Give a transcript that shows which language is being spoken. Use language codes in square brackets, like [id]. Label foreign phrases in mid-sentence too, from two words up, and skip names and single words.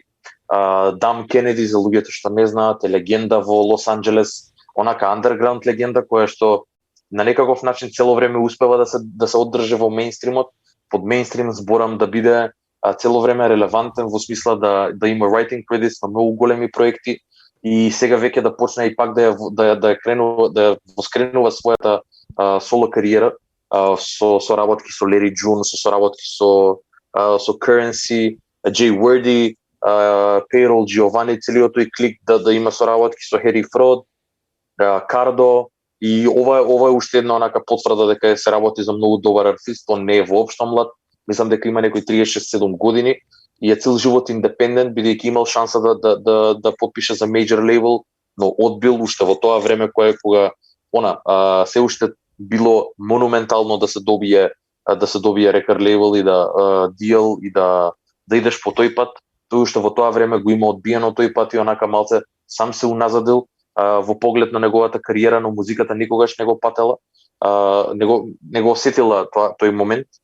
[mk] Дам Кенеди, за луѓето што не знаат, е легенда во Лос Анџелес, онака underground легенда која што на некаков начин цело време успева да се оддржи во мејнстримот. Под мејнстрим зборам да биде цело време релевантен во смисла да има [en] writing credits [mk] на многу големи проекти и сега веќе да почне и пак да воскренува својата соло кариера со соработки со Лери Джун, со соработки со Currency, Jay Wordy, Payroll, Giovanni, целиот тој клик да има соработки со Harry Fraud, Кардо, и ова е уште една онака потврда дека се работи за многу добар артист, он не е воопшто млад, мислам дека има некои 36-7 години и е цел живот индепендент, бидејќи имал шанса да подпише за [en] major label, [mk] но одбил уште во тоа време кога се уште било монументално да се добие [en] record label [mk] и да deal и да идеш по тој пат. Тој уште во тоа време го има одбиено тој пат и онака малце сам се уназадил во поглед на неговата кариера, но музиката никогаш не го патела, не го осетила тој момент.